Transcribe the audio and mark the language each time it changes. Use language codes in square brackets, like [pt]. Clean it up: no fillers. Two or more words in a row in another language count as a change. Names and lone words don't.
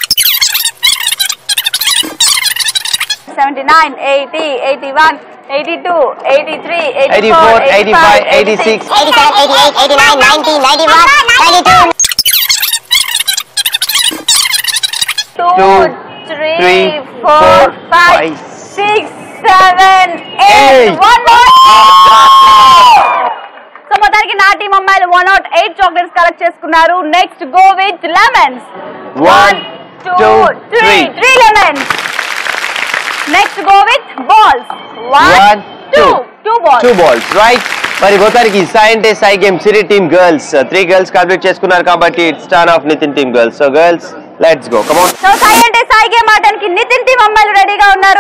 [te] 79 80 81 82 83 84 85 86 87 88 89 90 91 92 2 3 4 5 6 7 8 సో మొత్తానికి నా టీం అమ్మాయిలు 108 [en] chocolates collect [te] చేసుకున్నారు. [en] Next go with lemons. 1 2 3 lemons. Next go with balls. 1 2 balls. 2 balls, right? [te] మరి మొత్తానికి సై అంటే సై గేమ్ సిరీ [en] team girls 3 girls complete [te] చేసుకున్నారు కాబట్టి [en] it's turn of Nitin team girls. So girls let's go come on. [te] సో సాయి అంటే సాయి గేమ్ ఆడడానికి నితిన్ టీం అమ్మాయిలు రెడీగా ఉన్నారు.